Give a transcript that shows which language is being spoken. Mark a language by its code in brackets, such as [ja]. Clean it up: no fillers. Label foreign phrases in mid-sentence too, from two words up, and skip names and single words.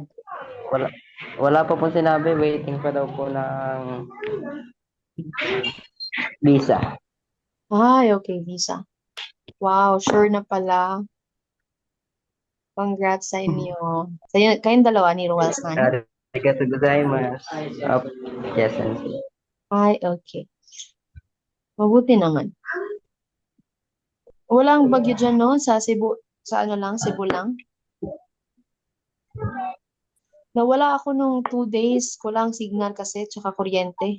[tl] Wala, wala pa po sinabi. Waiting pa daw po ng visa. Ay, okay, visa. Wow, sure na pala. Congrats sa inyo. Kayong dalawa ni Ruel San? [ja] Arigatou gozaimasu. [en] Yes, sensei. [tl] Ay, okay. Mabuti naman. Walang bagyo dyan, no? Sa Cebu, sa ano lang, Cebu lang. Nawala ako nung 2 days. Kulang signal kasi, tsaka kuryente.